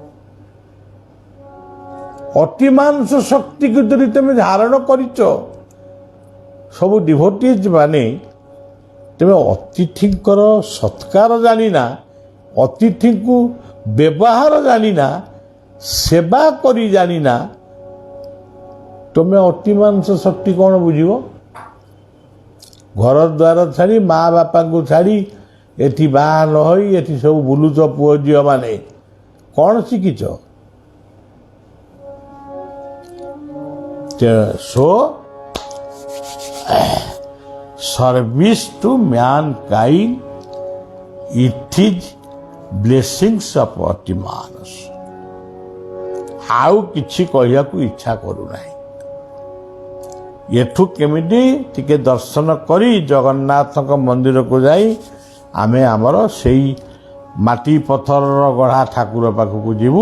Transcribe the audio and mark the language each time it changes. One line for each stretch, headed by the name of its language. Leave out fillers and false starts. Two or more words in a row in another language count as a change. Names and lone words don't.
Odia: ଅତିମାନସ ଶକ୍ତିକୁ ଯଦି ତମେ ଧାରଣ କରିଛ, ସବୁ ଡିଭୋଟିଜ୍ ମାନେ, ତେବେ ଅତିଥିଙ୍କର ସତ୍କାର ଜାଣିନା, ଅତିଥିଙ୍କୁ ବ୍ୟବହାର ଜାଣିନା, ସେବା କରି ଜାଣିନା, ତମେ ଅତିମାନସ ଶକ୍ତି କ'ଣ ବୁଝିବ? ଘର ଦ୍ୱାର ଛାଡ଼ି, ମା ବାପାଙ୍କୁ ଛାଡ଼ି ଏଠି ବାହା ନ ହୋଇ ଏଠି ସବୁ ବୁଲୁଛ ପୁଅ ଝିଅ ମାନେ, କ'ଣ ଶିଖିଛ?
English: So, service to mankind, it is blessings of Atimanas.
Odia: ଆଉ କିଛି କହିବାକୁ ଇଚ୍ଛା କରୁନାହିଁ। ଏଠୁ କେମିତି ଟିକେ ଦର୍ଶନ କରି ଜଗନ୍ନାଥଙ୍କ ମନ୍ଦିରକୁ ଯାଇ ଆମେ ଆମର ସେଇ ମାଟି ପଥରର ଗଢ଼ା ଠାକୁର ପାଖକୁ ଯିବୁ।